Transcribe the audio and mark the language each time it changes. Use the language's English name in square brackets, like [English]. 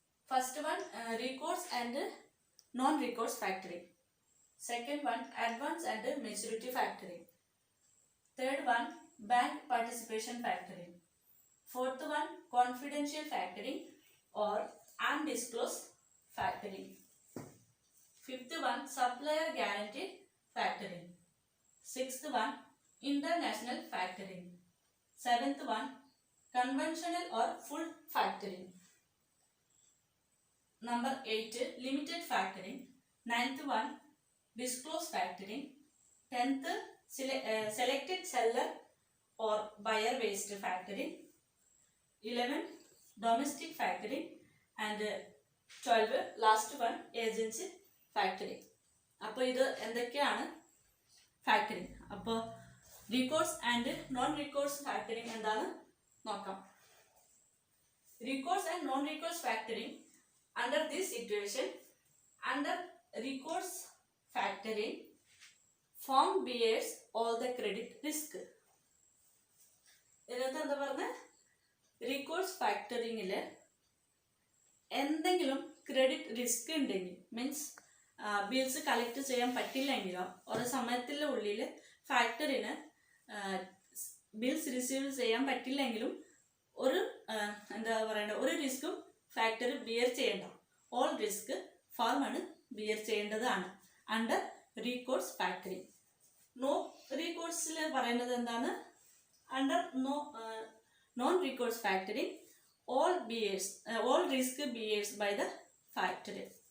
[English] First one recourse and non recourse factoring. Second one advance and maturity factoring. Third one bank participation factoring. Fourth one confidential factoring or undisclosed factoring. Fifth one supplier guarantee factoring. Sixth one international factoring. Seventh one conventional or full factoring. Number 8 limited factoring. Ninth one disclosed factoring. 10th selected seller or buyer based factoring. 11 domestic factoring. And 12 last one agency factoring. [Malayalam] അപ്പോൾ ഇത് എന്തൊക്കെയാണ് factoring? അപ്പോൾ recourse and non recourse factoring എന്താണ് നോക്കാം. [English] Recourse and non recourse factoring. Under this situation, under recourse factoring firm bears all the credit risk. [Malayalam] ഇതിനകത്ത് എന്താ പറഞ്ഞത്? Recourse ഫാക്ടറിംഗിൽ എന്തെങ്കിലും ക്രെഡിറ്റ് റിസ്ക് ഉണ്ടെങ്കിൽ, മീൻസ് ബിൽസ് കളക്ട് ചെയ്യാൻ പറ്റില്ലെങ്കിലോ ഒരു സമയത്തിൻ്റെ ഉള്ളിൽ ഫാക്ടറിന് ബിൽസ് റിസീവ് ചെയ്യാൻ പറ്റില്ലെങ്കിലും ഒരു എന്താ പറയേണ്ടത്, ഒരു റിസ്ക്കും ഫാക്ടറി ബിയർ ചെയ്യേണ്ട. ഓൾ റിസ്ക് ഫാമാണ് ബിയർ ചെയ്യേണ്ടതാണ് അണ്ടർ റീകോഴ്സ് ഫാക്ടറിംഗ്. നോ റീകോഴ്സിൽ പറയുന്നത് എന്താണ്? [English] Under non recourse factoring all risk bears by the factory.